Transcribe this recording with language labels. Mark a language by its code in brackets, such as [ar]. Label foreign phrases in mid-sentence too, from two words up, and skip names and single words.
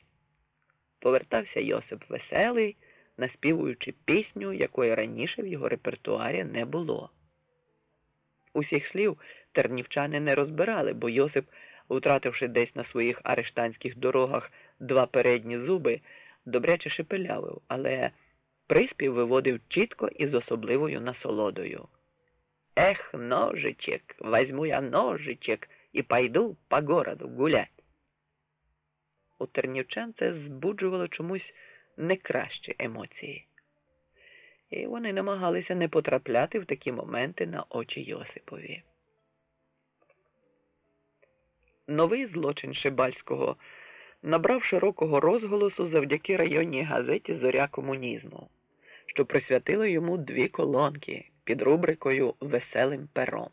[uk] Повертався Йосип веселий, наспівуючи пісню, якої раніше в його репертуарі не було. Усіх слів тернівчани не розбирали, бо Йосип, втративши десь на своїх арештанських дорогах 2 передні зуби, добряче шепелявив, але приспів виводив чітко і з особливою насолодою. [ru] «Эх, ножичек, возьму я ножичек і пойду по городу гулять». [uk] У тернівчан це збуджувало чомусь не кращі емоції. І вони намагалися не потрапляти в такі моменти на очі Йосипові. Новий злочин Шибальського набрав широкого розголосу завдяки районній газеті «Зоря комунізму», що присвятила йому 2 колонки під рубрикою «Веселим пером».